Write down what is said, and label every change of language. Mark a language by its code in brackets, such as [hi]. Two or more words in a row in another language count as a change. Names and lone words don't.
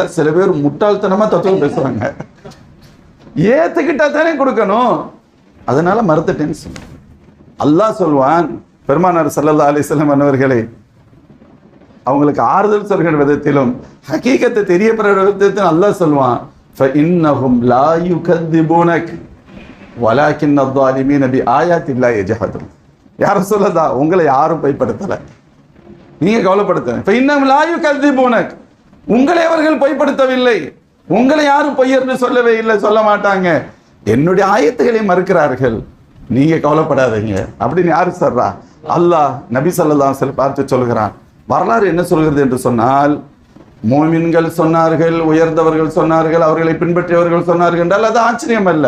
[ta] சில பேர் முட்டாள்தனமா தத்துவம் பேசுறாங்க. ஏத்துக்கிட்டா தானே கொடுக்கணும், அதனால மறுத்துட்டேன்னு சொல்ல. அல்லாஹ் சொல்வான், பெருமானார் [ar] صلى الله عليه وسلم [ta] அவர்களே அவங்களுக்கு ஆறுதல் சொல்கிற விதத்திலும் ஹகீகத்தை தெரியப்படுற விதத்திலும் அல்லாஹ் சொல்வான், [ar] فإنهم لا يكذبونك ولكن الظالمين بآيات الله يجحدون. يا رسول الله, [ta] உங்களை யாரும் பொய்ப்படுத்தல, நீங்க கவலைப்படுத்த. [ar] فإنهم لا يكذبونك, [ta] உங்களை அவர்கள் பொய்ப்படுத்தவில்லை, உங்களை யாரும் பொய்யர்னு சொல்லவே இல்லை, சொல்ல மாட்டாங்க. என்னுடைய ஆயத்துக்களை மறுக்கிறார்கள், நீங்க கவலைப்படாதீங்க அப்படின்னு யாரு சொல்றா? அல்லாஹ் நபி [ar] صلى الله عليه وسلم [ta] பார்த்து சொல்கிறான். வரலாறு என்ன சொல்கிறது என்று சொன்னால், மோமின்கள் சொன்னார்கள், உயர்ந்தவர்கள் சொன்னார்கள், அவர்களை பின்பற்றியவர்கள் சொன்னார்கள் என்றால் அது ஆச்சரியம் அல்ல.